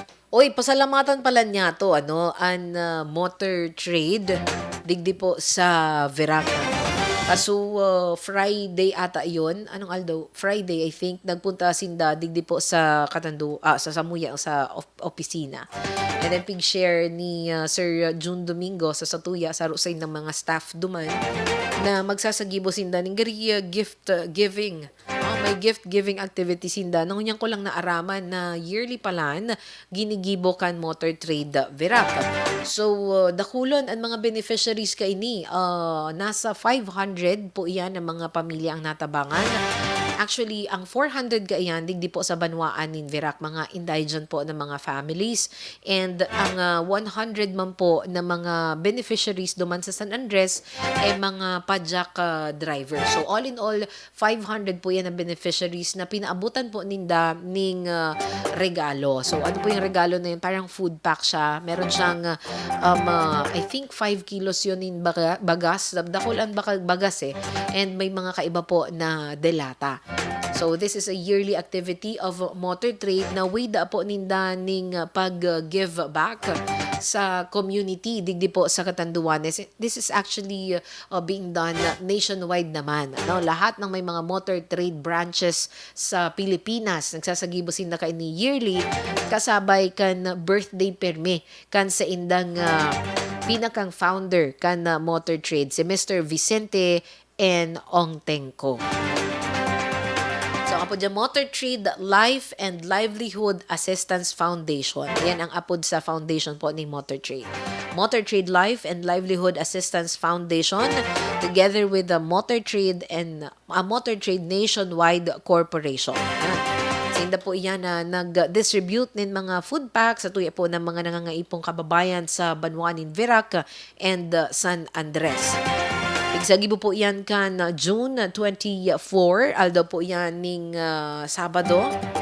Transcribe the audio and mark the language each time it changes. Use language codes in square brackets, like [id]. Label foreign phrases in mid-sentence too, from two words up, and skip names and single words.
[bik] Oy, pasalamatan pala niya to, an motor trade, digdi po sa Virac. Kaso Friday ata yon. Anong aldaw? [en] Friday, I think. [bik] Nagpunta sinda digdi po sa sa Samuya, sa opisina. And then pig-share ni Sir June Domingo sa Satuya, sa rusay ng mga staff duman, na magsasagibo sinda ng [en] gift giving. [bik] May [en] gift giving activity [bik] sinda. Nangunyan ko lang naaraman na yearly palan, ginigibo kan motor trade Virac. So, dakulon ang mga beneficiaries ka ini. Nasa 500 po iyan ang mga pamilya ang natabangan. Actually, ang 400 ka iyan, digdi po sa banwaan ni Virac, mga indigent po ng mga families. And ang 100 man po na mga beneficiaries duman sa San Andres ay mga pajak driver. So, [en] all in all, [bik] 500 po yan ang beneficiaries na pinaabutan po ninda ning regalo. So, [tl] ano po yung regalo na yun? Parang food pack siya. Meron siyang, [en] I think [bik] 5 kilos yun in bagas. Dakulan bagas eh. And may mga kaiba po na delata. [en] So, this is a yearly activity of motor trade [bik] na way da po ninda ning pag-give back sa community, digdi po sa Catanduanes. [en] This is actually being done nationwide naman. [tl] Lahat ng may mga motor trade branches sa Pilipinas, [bik] nagsasagibo sinda ka ini yearly, kasabay kan birthday perme kan sa indang pinakang founder kan motor trade, si Mr. Vicente N. Ongtengco. So, apo dyan, Motor Trade Life and Livelihood Assistance Foundation. Yan ang apod sa foundation po ni Motor Trade. [en] Motor Trade Life and Livelihood Assistance Foundation, together with the Motor Trade and Motor Trade Nationwide Corporation. [bik] Sinda po iyan na nag-distribute ng mga food packs sa tuya po ng mga nangangaipong kababayan sa Banwanin, Virac and San Andres. Igsagibo po yan kan June 24, aldaw po yan ning Sabado.